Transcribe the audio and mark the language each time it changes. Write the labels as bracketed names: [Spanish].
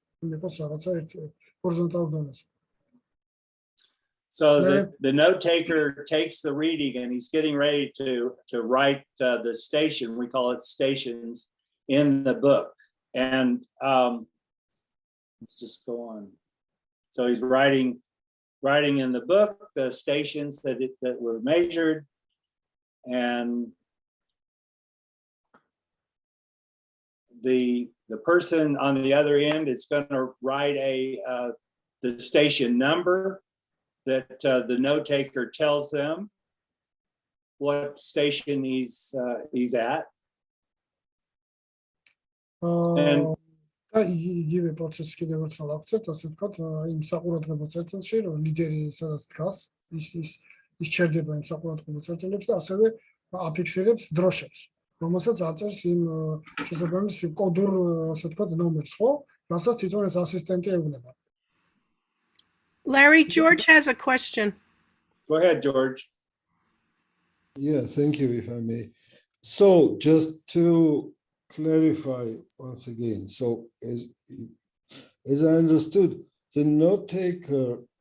[Georgian] იყოს რაღაცა ერთი ჰორიზონტალურ დონეზე. [English] So the note taker takes the reading and he's getting ready to write the station. We call it stations in the book. And let's just go on. So he's writing in the book the stations that were measured, and the person on the other end is going to write the station number that the note taker tells them what station he's at. [Georgian] And იგივე პროცესი კიდევ ერთხელ ავწევთ, ასე ვთქვათ, იმ საყურადღებო წერტილში, რომ ლიდერი სადაც დგას, ის ჩერდება იმ საყურადღებო წერტილებს და ასევე აფიქსირებს დროშებს, რომელსაც აწერს იმ შესაბამის კოდურ, ასე ვთქვათ, ნომერს, ხო? რასაც თვითონ ეს ასისტენტი ეუბნება. [English] Larry, George has a question. Go ahead, George. Yeah, thank you, if I may. So just to clarify once again, so as I understood, the note taker